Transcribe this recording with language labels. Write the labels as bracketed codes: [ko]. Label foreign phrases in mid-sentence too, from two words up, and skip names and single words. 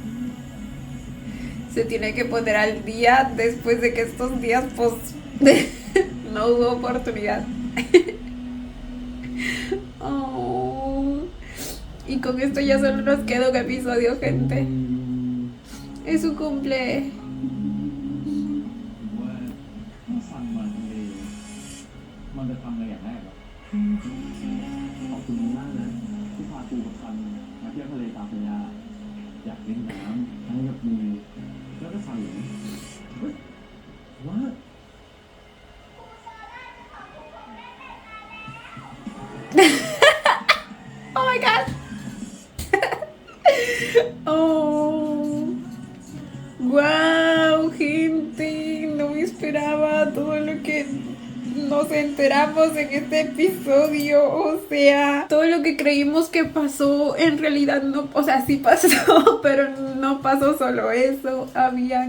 [es] Se tiene que poner al día después de que estos días, pues, no hubo oportunidad. Oh. Y con esto ya solo nos queda un episodio, gente. Es su cumple. [th] ว่าถ้าฟังมาทะเลมันจะทำอะไรอย่างแรกหรอขอบคุณมากนะที่พากูกับฟันมาเที่ยวทะเลตามสัญญาอยากเล่นน้ำทั้งกับมือแล้วก็ฟันเหรอเฮ้ยว่า [en] Oh my god. Oh. [es] Wow, gente. No me esperaba todo lo que nos enteramos en este episodio. O sea, todo lo que creímos que pasó en realidad no, o sea, sí pasó, pero no pasó solo eso.